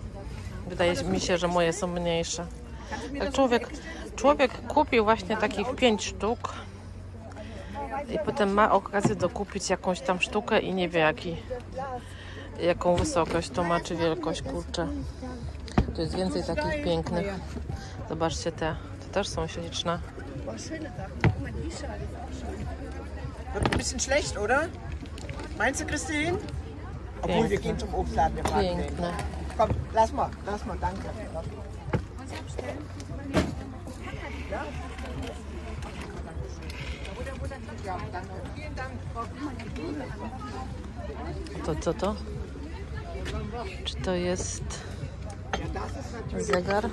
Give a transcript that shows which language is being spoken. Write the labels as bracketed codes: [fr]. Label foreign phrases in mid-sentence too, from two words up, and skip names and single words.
[pl] Wydaje mi się, że moje są mniejsze. Tak człowiek kupił właśnie takich 5 sztuk i potem ma okazję dokupić jakąś tam sztukę i nie wie jaką wysokość to ma, czy wielkość, kurczę. Tu jest więcej takich pięknych. Zobaczcie te też są śliczne. [de] Wird ein bisschen schlecht, oder? Meinst du, Christine? Obwohl, wir gehen zum Obstladen. Wir fragen den. [pl] Piękne. [de] Komm, lass mal, danke. [pl] To co to? Czy to jest zegar?